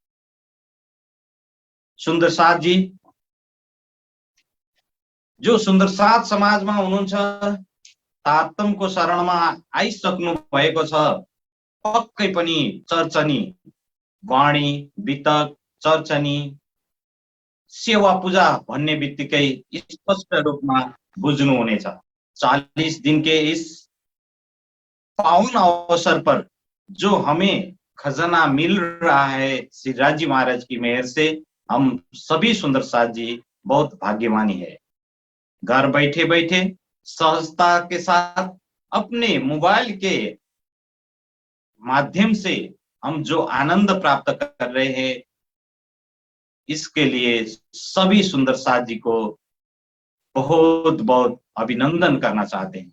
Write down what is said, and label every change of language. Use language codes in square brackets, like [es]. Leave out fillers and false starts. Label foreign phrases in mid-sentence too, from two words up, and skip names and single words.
[ne] सुन्दर साथी, जो सुन्दर साथ समाजमा हुनुहुन्छ, तातमको शरणमा आइसक्नु भएको छ, पक्कै पनि चर्चनी वाणी वितक चर्चनी सेवा पूजा भन्ने बित्तिकै स्पष्ट रूपमा बुझ्नु हुनेछ। [hi] 40 दिन के इस पावन अवसर पर जो हमें खजाना मिल रहा है, श्री राजी महाराज की मेहर से हम सभी सुंदर साथ जी बहुत भाग्यवानी है। घर बैठे बैठे सहजता के साथ अपने मोबाइल के माध्यम से हम जो आनंद प्राप्त कर रहे हैं, इसके लिए सभी सुंदर साथ जी को बहुत बहुत अभिनंदन करना चाहते हैं।